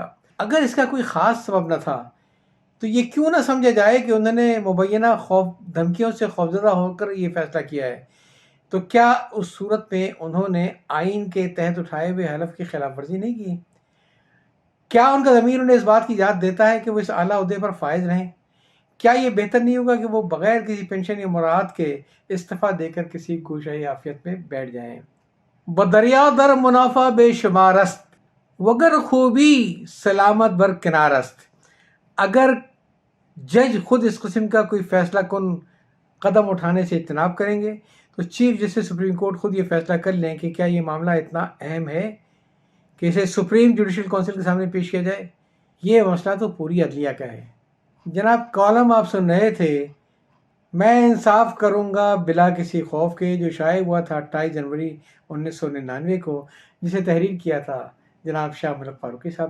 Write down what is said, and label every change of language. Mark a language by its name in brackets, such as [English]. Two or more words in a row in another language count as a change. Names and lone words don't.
[Urdu] اگر اس کا کوئی خاص سبب نہ تھا تو یہ کیوں نہ سمجھا جائے کہ انہوں نے مبینہ دھمکیوں سے خوفزدہ ہو کر یہ فیصلہ کیا ہے، تو کیا اس صورت میں انہوں نے آئین کے تحت اٹھائے ہوئے حلف کی خلاف ورزی نہیں کی؟ کیا ان کا ضمیر انہیں اس بات کی اجازت دیتا ہے کہ وہ اس اعلیٰ عہدے پر فائز رہیں؟ کیا یہ بہتر نہیں ہوگا کہ وہ بغیر کسی پینشن یا مراعات کے استعفیٰ دے کر کسی گوشۂ عافیت میں بیٹھ جائیں؟ [Persian] بدریا در منافع بے شمار است، وگر خوبی سلامت بر کنار است۔ [Urdu] اگر جج خود اس قسم کا کوئی فیصلہ کن قدم اٹھانے سے اجتناب کریں گے تو چیف جسٹس سپریم کورٹ خود یہ فیصلہ کر لیں کہ کیا یہ معاملہ اتنا اہم ہے کہ اسے سپریم جوڈیشل کونسل کے سامنے پیش کیا جائے۔ یہ مسئلہ تو پوری عدلیہ کا ہے۔ جناب کالم آپ سن رہے تھے میں انصاف کروں گا بلا کسی خوف کے، جو شائع ہوا تھا 28 جنوری 1999 کو، جسے تحریر کیا تھا جناب شاہ ملک فاروقی صاحب نے۔